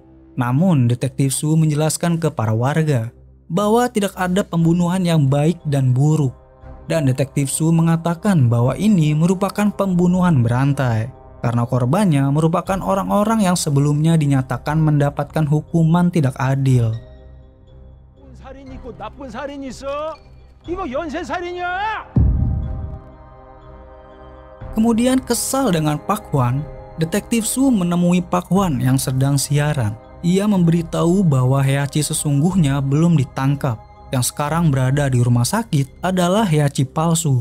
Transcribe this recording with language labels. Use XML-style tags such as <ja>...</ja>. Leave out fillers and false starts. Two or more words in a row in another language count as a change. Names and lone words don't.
<id>Namun, Detektif Su menjelaskan ke para warga bahwa tidak ada pembunuhan yang baik dan buruk. Dan Detektif Su mengatakan bahwa ini merupakan pembunuhan berantai karena korbannya merupakan orang-orang yang sebelumnya dinyatakan mendapatkan hukuman tidak adil.</id> <ko>살인 있고 나쁜 살인 있어? 이거 연쇄 살인이야!</ko> <id>Kemudian kesal dengan Pak Hwan, Detektif Su menemui Pak Hwan yang sedang siaran. Ia memberitahu bahwa Heihachi sesungguhnya belum ditangkap. Yang sekarang berada di rumah sakit adalah Heihachi palsu.</id>